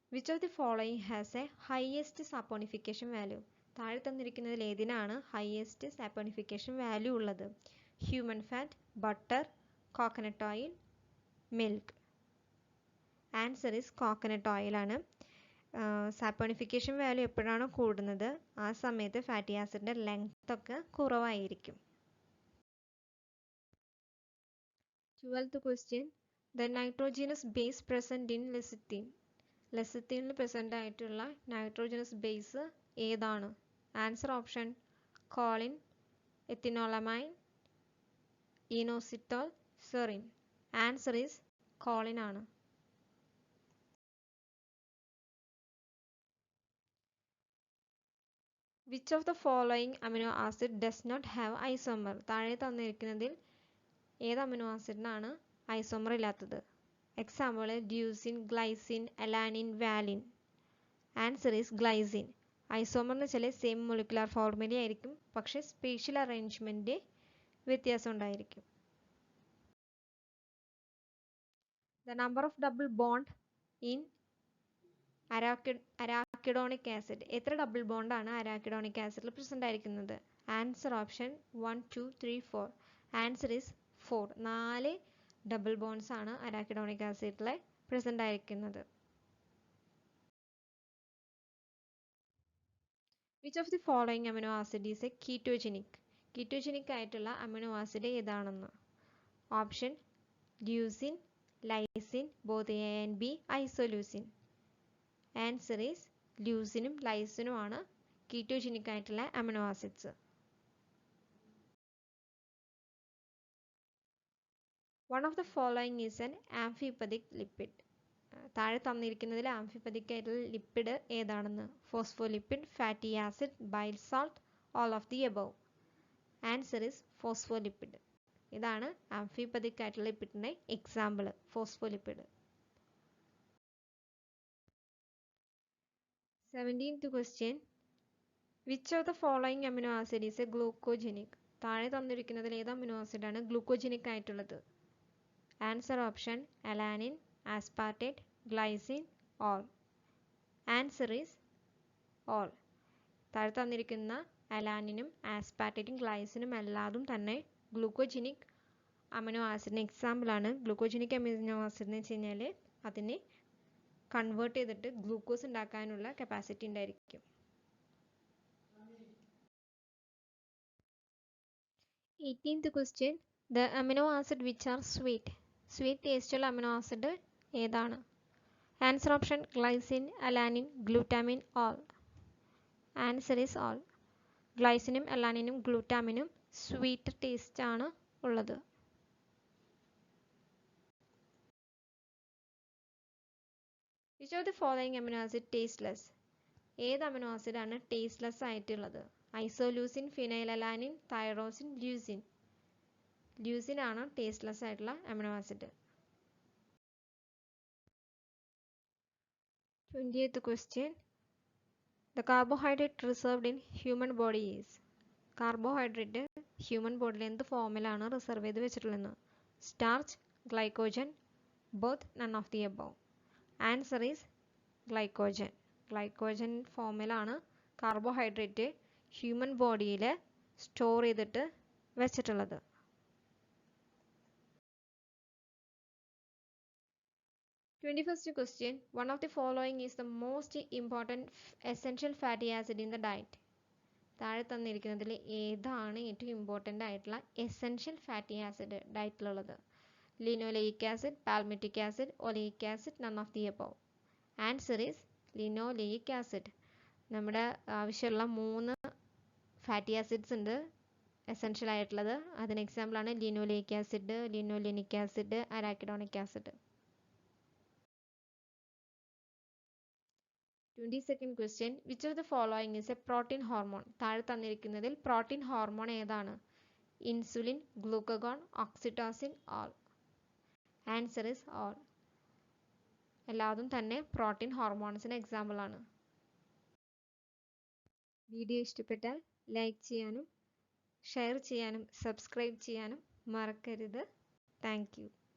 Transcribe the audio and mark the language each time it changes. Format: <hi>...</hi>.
<en>Which of the following has a highest saponification value?</en> <ml>താഴെ തന്നിരിക്കുന്നതിൽ ഏതിനാണ് highest saponification value ഉള്ളത്?</ml> <en>Human fat, butter, coconut oil, milk.</en> <ml>Answer is coconut ഓയിലാണ്. Saponification value എപ്പോഴാണോ കൂടുന്നത് ആ സമയത്ത് fatty ആസിഡിൻ്റെ ലെങ്ത് ഒക്കെ കുറവായിരിക്കും.</ml> <en>12th question. The nitrogenous base present in lecithin.</en> <ml>ലെസിത്തീനിൽ present ആയിട്ടുള്ള നൈട്രോജനസ് ബേസ് ഏതാണ്?</ml> <en>Answer option choline, ethanolamine, inositol, serine.</en> <ml>Answer is Colin ആണ്.</ml> <en>Which of the following amino acid does not have isomer?</en> <ml>താഴെ തന്നിരിക്കുന്നതിൽ ഏത് amino ആസിഡിനാണ് isomer ഇല്ലാത്തത്?</ml> <en>Example leucine, glycine, alanine, valine.</en> <ml>Answer is glycine. Isomer എന്ന് വെച്ചാൽ same molecular formula ആയിരിക്കും, പക്ഷേ spatial arrangement വ്യത്യാസം ഉണ്ടായിരിക്കും.</ml> <en>The number of double bond in arachidonic acid.</en> <ml>എത്ര ഡബിൾ ബോണ്ടാണ് അരാക്കിഡോണിക് ആസിഡിൽ പ്രസൻ്റ് ആയിരിക്കുന്നത്? Answer option 1, 2, 3, 4. Answer is 4. 4 double bonds ആണ് അരാക്കിഡോണിക് ആസിഡിൽ പ്രസൻ്റ് ആയിരിക്കുന്നത്.</ml> <en>Which of the following amino acid is a ketogenic?</en> <ml>Ketogenic ആയിട്ടുള്ള amino acid ഏതാണെന്ന്? Option leucine, lysine, both A and B, isoleucine. Answer is ല്യൂസിനും ലൈസിനും ആണ് ketogenic ആയിട്ടുള്ള amino acids.</ml> <en>One of the following is an amphipathic lipid.</en> <ml>താഴെ തന്നിരിക്കുന്നതിൽ ആംഫിപ്പതിക് ആയിട്ടുള്ള lipid ഏതാണെന്ന്?</ml> <en>Phospholipid, fatty acid, bile salt, all of the above.</en> <ml>Answer is phospholipid. ഇതാണ് ആംഫിപ്പതിക് ആയിട്ടുള്ള ലിപ്പിഡിൻ്റെ example, phospholipid.</ml> <en>17th question. Which of the following amino acid is a glucogenic?</en> <ml>താഴെ തന്നിരിക്കുന്നതിൽ ഏത് amino ആസിഡാണ് glucogenic ആയിട്ടുള്ളത്? Answer option alanine, ആസ്പാർട്ടേറ്റ്, glycine, all. Answer is all. താഴെ തന്നിരിക്കുന്ന അലാനിനും ആസ്പാർട്ടേറ്റും ഗ്ലൈസിനും എല്ലാതും തന്നെ glucogenic amino ആസിഡിന് എക്സാമ്പിളാണ്. ഗ്ലൂക്കോജനിക് അമിനോ ആസിഡ് എന്ന് വെച്ച് കഴിഞ്ഞാൽ അതിനെ കൺവേർട്ട് ചെയ്തിട്ട് ഗ്ലൂക്കോസ് ഉണ്ടാക്കാനുള്ള കപ്പാസിറ്റി ഉണ്ടായിരിക്കും.</ml> <en>18th question. The amino acid which are sweet.</en> <ml>Sweet ടേസ്റ്റുള്ള അമിനോ ആസിഡ് ഏതാണ്?</ml> <en>Answer option glycine, alanine, glutamine, all. Answer is all.</en> <ml>ഗ്ലൈസിനും അലാനിനും ഗ്ലൂട്ടാമിനും sweet taste ആണ് ഉള്ളത്.</ml> <en>Which of the following amino acid tasteless?</en> <ml>ഏത് amino ആസിഡാണ് tasteless ആയിട്ടുള്ളത്? Isoleucine, ഫിനൈലലാനിൻ, tyrosine, leucine. Leucine ആണ് tasteless ആയിട്ടുള്ള amino acid.</ml> <en>20th question. The carbohydrate reserved in human body is.</en> <ml>Carbohydrate human ബോഡിയിൽ എന്ത് ഫോമിലാണ് reserve ചെയ്ത് വെച്ചിട്ടുള്ളത്?</ml> <en>Starch, glycogen, both, none of the above.</en> <ml>Answer is glycogen. Glycogen ഫോമിലാണ് carbohydrate human ബോഡിയിൽ store ചെയ്തിട്ട് വെച്ചിട്ടുള്ളത്.</ml> <en>21st question. One of the following is the most important essential fatty acid in the diet.</en> <ml>താഴെ തന്നിരിക്കുന്നതിൽ ഏതാണ് ഏറ്റവും important ആയിട്ടുള്ള essential fatty acid ഡയറ്റിലുള്ളത്?</ml> <en>Linoleic acid, palmitic acid, oleic acid, none of the above.</en> <ml>Answer is linoleic acid. നമ്മുടെ ആവശ്യമുള്ള 3 fatty acids ഉണ്ട് essential ആയിട്ടുള്ളത്. അതിന് example ആണ് ലിനോലേയിക് acid, linolenic acid, അരാക്കിഡോണിക് acid.</ml> <en>22nd question, which of the following is a protein hormone?</en> <ml>താഴെ തന്നിരിക്കുന്നതിൽ protein hormone ഏതാണ്? Insulin, glucagon, oxytocin, all. Answer is all. എല്ലാതും തന്നെ പ്രോട്ടീൻ ഹോർമോൺസിന് എക്സാമ്പിൾ ആണ്. വീഡിയോ ഇഷ്ടപ്പെട്ടാൽ ലൈക്ക് ചെയ്യാനും ഷെയർ ചെയ്യാനും സബ്സ്ക്രൈബ് ചെയ്യാനും മറക്കരുത്. Thank you.</ml>